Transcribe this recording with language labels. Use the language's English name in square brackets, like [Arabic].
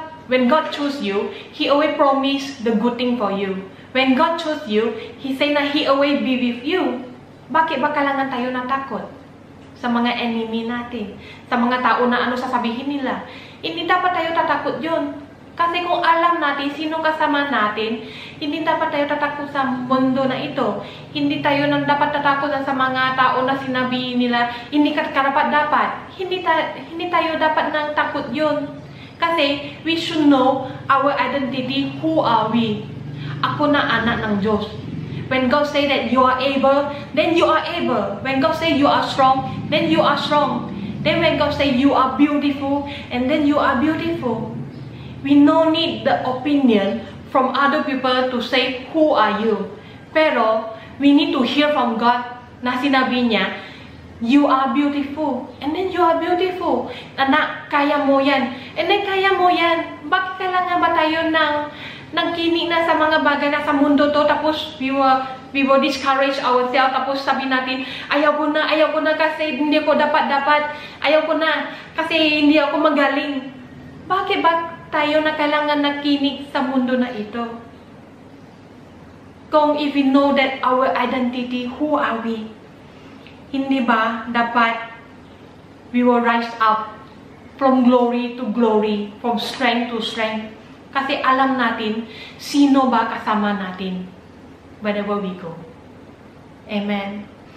[English] When God chose you, He always promise the good thing for you. When God chose you, He say na He always be with you. [Filipino] Bakit ba kailangan tayo natakot? Sa mga enemy natin. Sa mga tao na ano sasabihin nila. Hindi dapat tayo tatakot yun. Kasi kung alam natin sino kasama natin, hindi dapat tayo tatakot sa mundo na ito. Hindi tayo nang dapat tatakot sa mga tao na sinabi nila, hindi ka karapat-dapat. Hindi tayo dapat nang takot yun. [English] Kasi we should know our identity, who are we. [Filipino] Ako na anak ng Diyos. [English] When God say that you are able, then you are able. When God say you are strong, then you are strong. Then when God say you are beautiful, and then you are beautiful. We no need the opinion from other people to say, who are you? Pero, we need to hear from God [Filipino] na sinabi niya, [English] you are beautiful. And then you are beautiful. [Filipino] Anak, kaya mo yan. [English] And then [Filipino] kaya mo yan. Bakit kailangan ba tayo ng kinig na sa mga bagay na sa mundo to? Tapos, [English] we will discourage ourselves. [Filipino] Tapos sabi natin, ayaw ko na kasi hindi ko dapat. Ayaw ko na kasi hindi ako magaling. Bakit ba tayo na kailangan nakinig sa mundo na ito? [English] Kung if we know that our identity, who are we? [Filipino] Hindi ba dapat [English] we will rise up from glory to glory, from strength to strength? [Filipino] Kasi alam natin sino ba kasama natin [English] wherever we go. [Filipino] Amen.